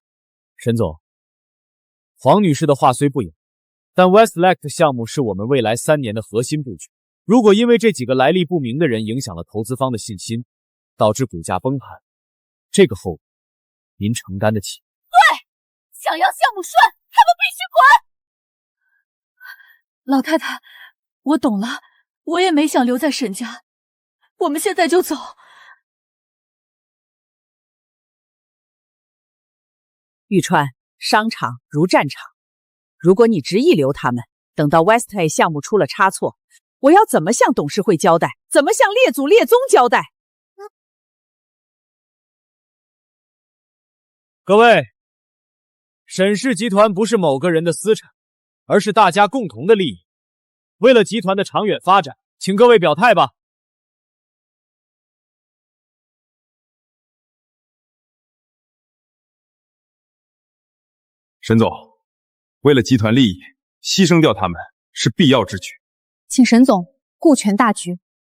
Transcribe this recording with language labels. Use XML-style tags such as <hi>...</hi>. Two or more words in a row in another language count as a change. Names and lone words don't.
<zh>沈總，黃女士的話雖不雅，但 Westlake 項目是我們未來3年的核心布局。如果因為這幾個來歷不明的人影響了投資方的信心，導致股價崩盤，這個後果您承擔得起？對，想要項目順，他們必須滾！老太太，我懂了，我也没想留在沈家，我們現在就走。玉川， 商场如戰場，如果你執意留他們，等到 Westlake 項目出了差錯，我要怎麼向董事會交代？怎麼向列祖列宗交代？各位，沈氏集团不是某個人的私產，而是大家共同的利益。為了集團的長遠發展，請各位表態吧。沈總，為了集團利益，犧牲掉他們是必要之舉。請沈總顧全大局。</zh>